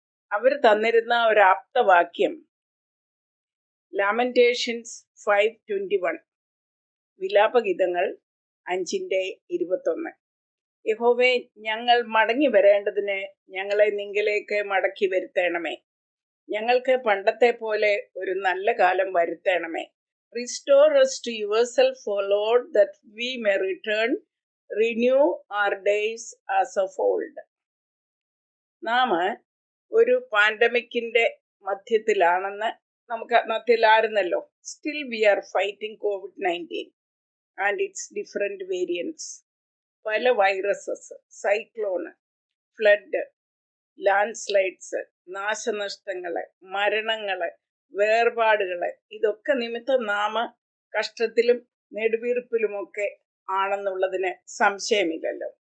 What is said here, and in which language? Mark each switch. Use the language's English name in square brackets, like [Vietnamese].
[Malayalam] അവർ തന്നിരുന്ന ഒരു ആപ്തവാക്യം ലാമെന്റേഷൻസ് 5:21, വിലാപഗീതങ്ങൾ 5:21. യഹോവേ, ഞങ്ങൾ മടങ്ങി വരേണ്ടതിന് ഞങ്ങളെ നിങ്കലേക്ക് മടക്കി വരുത്തണമേ. ഞങ്ങൾക്ക് പണ്ടത്തെ പോലെ ഒരു നല്ല കാലം വരുത്തണമേ. [English] Restore us to yourself, O Lord, that we may return. Renew our days as of old. [Malayalam] നാം ഒരു പാൻഡമിക്കിന്റെ മധ്യത്തിലായിരുന്നല്ലോ. [English] Still we are fighting COVID-19 and its different variants. [Malayalam] പല viruses, cyclone, flood, land slides, നാശനഷ്ടങ്ങള്, മരണങ്ങള്, വേർപാടുകള്, ഇതൊക്കെ നിമിത്തം നാം കഷ്ടത്തിലും നെടുവീർപ്പിലുമൊക്കെ ആണെന്നുള്ളതിന് സംശയമില്ലല്ലോ.